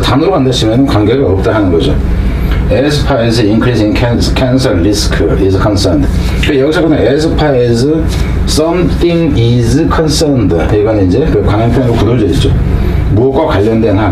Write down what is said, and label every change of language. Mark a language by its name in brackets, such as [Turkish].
[Korean] 단어로 간다시면 관계가 없다 하는 거죠. [English] As far as increasing cancer risk is concerned. [Korean] 여기서 보면 [English] as far as something is concerned. [Korean] 이건 이제 그 관행표현으로 굳어져 있죠. 무엇과 관련된 한.